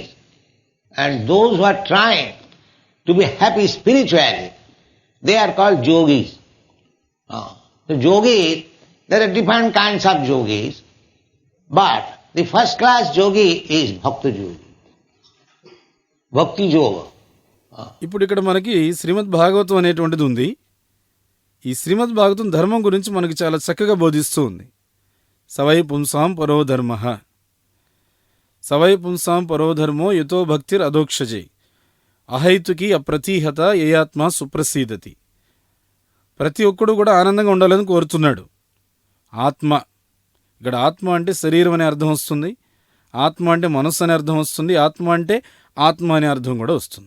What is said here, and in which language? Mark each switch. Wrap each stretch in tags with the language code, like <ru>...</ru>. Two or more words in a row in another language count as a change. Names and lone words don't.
<en>And those who are trying to be happy spiritually, they are called yogis. The yogis, there are different kinds of yogis, but the first class yogi is bhakti yogi. Bhakti yoga.</en> <te>ఇప్పుడు ఇక్కడ మనకి శ్రీమద్ భాగవతం అనేటువంటిది ఉంది. ఈ శ్రీమద్ భాగవతం ధర్మం గురించి మనకి చాలా చక్కగా బోధిస్తూ ఉంది.</te> <sa>సవై పుంసాం పరో ధర్మ, సవై పుంసాం పరో ధర్మో యతో భక్తిర్ అధోక్షజే, అహైతుకి అప్రతీహత ఏయాత్మ సుప్రసీదతి.</sa> <te>ప్రతి ఒక్కడు కూడా ఆనందంగా ఉండాలని కోరుతున్నాడు. ఆత్మ, ఇక్కడ ఆత్మ అంటే శరీరం అనే అర్థం వస్తుంది, ఆత్మ అంటే మనస్సు అనే అర్థం వస్తుంది, ఆత్మ అంటే ఆత్మ అనే అర్థం కూడా వస్తుంది.</te>